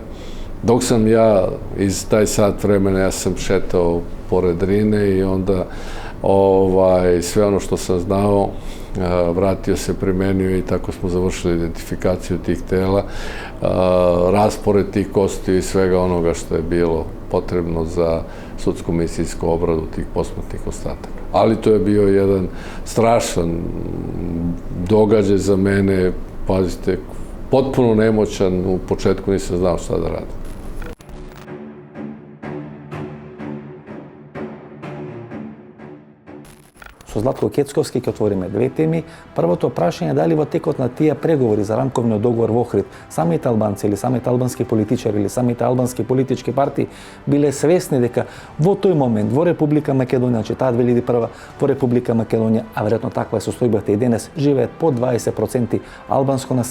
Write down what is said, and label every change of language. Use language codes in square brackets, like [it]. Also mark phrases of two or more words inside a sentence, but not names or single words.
[sr] Dok sam ja iz taj sat vremena, ja sam šetao pored Drine i onda sve ono što sam znao, vratio se, primenio i tako smo završili identifikaciju tih tela, raspored tih kostiju i svega onoga što je bilo potrebno za sudsko-medicinsku obradu tih posmrtnih ostataka. Ali to je bio jedan strašan događaj za mene, pazite, potpuno nemoćan, u početku nisam znao šta da radim. [mk] Со Златко Кецковски ќе отвориме две теми. Првото прашање е дали во текот на тие преговори за рамковниот договор во Охрид, самите албанци или самите албански политичари или самите албански политички партии биле свесни дека во тој момент во Република Македонија, значи таа 2001 во Република Македонија, а веројатно таква е состојбата и денес, живеат по 20% албанско население.